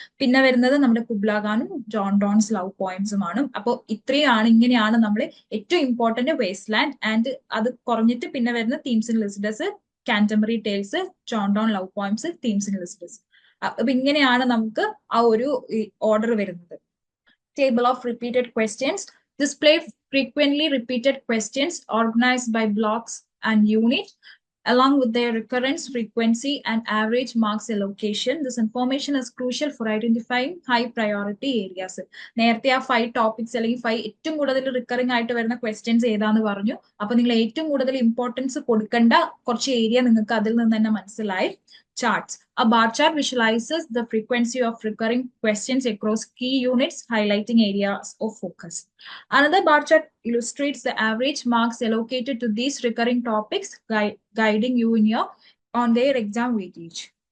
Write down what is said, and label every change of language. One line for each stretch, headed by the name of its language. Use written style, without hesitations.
Malayalam: പിന്നെ വരുന്നത് നമ്മുടെ കുബ്ല ഖാനും ജോൺ ഡോൺസ് ലവ് പോയിംസുമാണ്. അപ്പോൾ ഇത്രയാണ്, ഇങ്ങനെയാണ് നമ്മൾ ഏറ്റവും ഇമ്പോർട്ടന്റ് വേസ്റ്റ് ലാൻഡ്. ആൻഡ് അത് കുറഞ്ഞിട്ട് പിന്നെ വരുന്ന themes in Lycidas, കാന്റംബറി tales, John Don love poems, themes in Lycidas. അപ്പൊ ഇങ്ങനെയാണ് നമുക്ക് ആ ഒരു ഓർഡർ വരുന്നത്.
English: Table of repeated questions. Display frequently repeated questions organized by blocks and unit along with their recurrence, frequency, and average marks allocation. This information is crucial for identifying high priority areas.
Malayalam: നേരത്തെ ആ 5 topics അല്ലെങ്കിൽ 5 ഏറ്റവും കൂടുതൽ recurring ആയിട്ട് വരുന്ന questions ഏതാന്ന് പറഞ്ഞു. അപ്പൊ നിങ്ങൾ ഏറ്റവും കൂടുതൽ ഇമ്പോർട്ടൻസ് കൊടുക്കേണ്ട കുറച്ച് ഏരിയ നിങ്ങൾക്ക് അതിൽ നിന്ന് തന്നെ മനസ്സിലായി.
English: charts. A bar chart visualizes the frequency of recurring questions across key units, highlighting areas of focus. Another bar chart illustrates the average marks allocated to these recurring topics, guiding you on their exam weightage.